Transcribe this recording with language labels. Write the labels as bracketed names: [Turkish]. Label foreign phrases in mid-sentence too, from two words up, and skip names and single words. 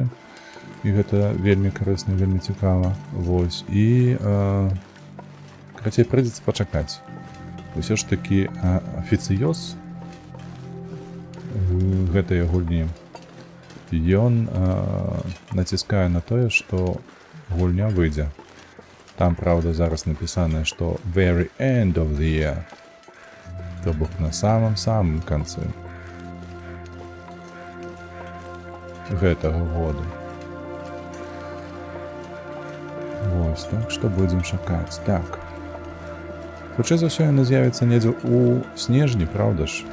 [Belarusian] І гэта вельмі карысна, вельмі цікава. Вось, і карацей, прыйдзецца пачакаць. Усё ж такі афіцыёз гэтай гульні, ён націскае на тое, што гульня выйдзе. Там, правда, зараз напісана, што [English] very end of the year. [Belarusian] То бок на самым-самым канцы гэтага года. Вось, так што будзем чакаць. Так. Хутчэй за ўсё яна з'явіцца недзе ў снежні, правда ж?